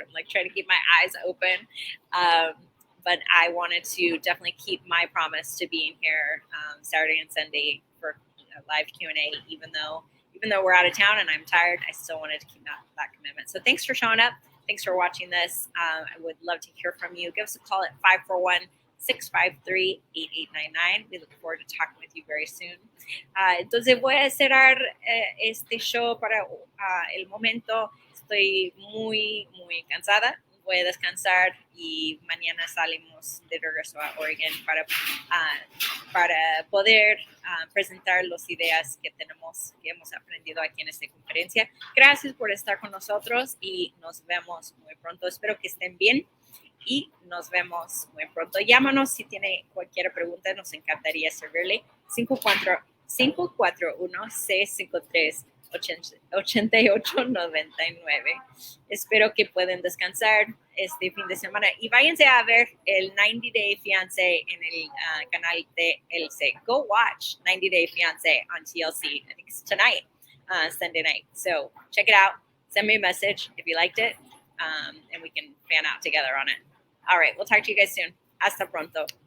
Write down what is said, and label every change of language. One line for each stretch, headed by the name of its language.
English: I'm like trying to keep my eyes open. But I wanted to definitely keep my promise to being here Saturday and Sunday for a live Q&A, even though we're out of town and I'm tired. I still wanted to keep that commitment. So thanks for showing up. Thanks for watching this. I would love to hear from you. Give us a call at 541-653-8899. We look forward to talking with you very soon.
Spanish: Entonces voy a cerrar este show para el momento. Estoy muy cansada. Voy a descansar y mañana salimos de regreso a Oregon para poder presentar las ideas que hemos aprendido aquí en esta conferencia. Gracias por estar con nosotros y nos vemos muy pronto. Espero que estén bien y nos vemos muy pronto. Llámanos si tiene cualquier pregunta, nos encantaría servirle. 541-653-8899. Espero que puedan descansar este fin de semana y váyanse a ver el 90 Day Fiancé en el canal de TLC.
English: Go watch 90 Day Fiancé on TLC. I think it's tonight, Sunday night. So check it out. Send me a message if you liked it, and we can fan out together on it. All right, we'll talk to you guys soon.
Spanish: Hasta pronto.